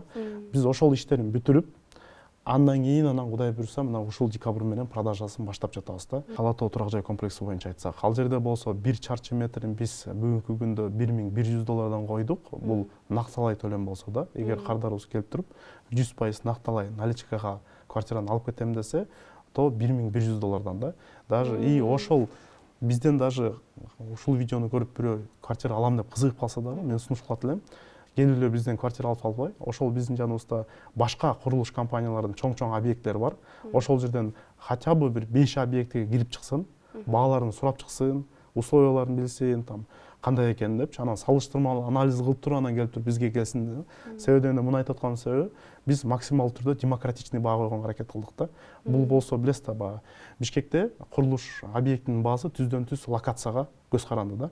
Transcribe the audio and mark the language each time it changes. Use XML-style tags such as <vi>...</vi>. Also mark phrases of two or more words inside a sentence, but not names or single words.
<ky>Биз ошол иштерин бүтүрүп, андан кийин Кудай буюрса мына ушул декабрь менен продажасын баштап жатабыз да. Ала Тоо турак жай комплекси боюнча айтсак, ал жерде болсо 1 чарчы метрин биз бүгүнкү күндө $1100 койдук. Бул накталай төлөм болсо да, эгер кардарыбыз келип туруп 100% накталай наличкага квартираны алып кетем десе, то $1100 да. Даже и ошол бизден даже ушул видеону көрүп бирөө квартира алам деп кызыгып калса дагы, мен сунуш кылат элем. Келип бизден квартира алып албай, ошол биздин жаныбызда башка курулуш компанияларынын чоң объекттери бар. Ошол жерден</ky> <ru>хотя бы</ru> <ky>бир 5 объектиге кирип чыксын, бааларын сурап чыксын, условияларын билсин, там кандай экенин депчи, анан салыштырмалуу анализ кылып туруп анан келип туруп бизге келсин. Себеби эмне муну айтып атканын себеби, биз максималдуу түрдө демократичный баа койгонго аракет кылдык да. Бул болсо билесиз да, баягы Бишкекте курулуш объектинин баасы түздөн түз локацияга көз каранды да.</ky>